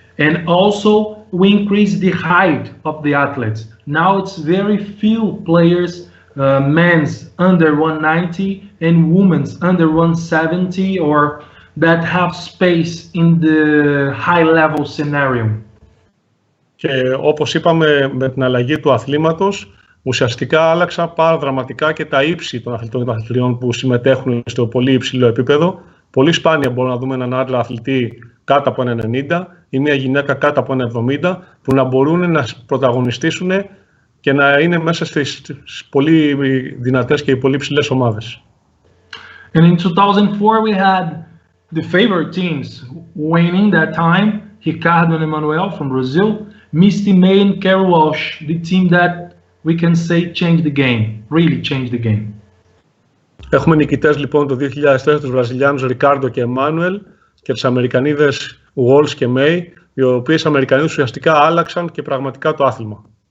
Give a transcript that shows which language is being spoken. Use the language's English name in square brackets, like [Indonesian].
[English] And also we increase the height of the athletes. Now it's very few players, men's under 190 and women's under 170, or that have space in the high level scenario. [Greek] Και όπως είπαμε, με την αλλαγή του αθλήματος, ουσιαστικά άλλαξαν πάρα δραματικά και τα ύψη των αθλητών και των αθλητριών που συμμετέχουν στο πολύ υψηλό επίπεδο. Πολύ σπάνια μπορούμε να δούμε έναν άντρα αθλητή κάτω από 1,90 ή μια γυναίκα κάτω από 1,70 που να μπορούν να πρωταγωνιστήσουν και να είναι μέσα στις πολύ δυνατές και πολύ υψηλές ομάδες. [English] And in 2004 we had the favorite teams winning that time, Ricardo and Emmanuel from Brazil, Misty May and Carol Walsh, the team that we can say changed the game, really changed the game. [Greek] Έχουμε νικητές λοιπόν το 2004 τους Βραζιλιάνους Ρικάρντο και Εμμάνουελ και τις Αμερικανίδες Walsh και May, οι οποίες Αμερικανίδες ουσιαστικά άλλαξαν και πραγματικά το άθλημα.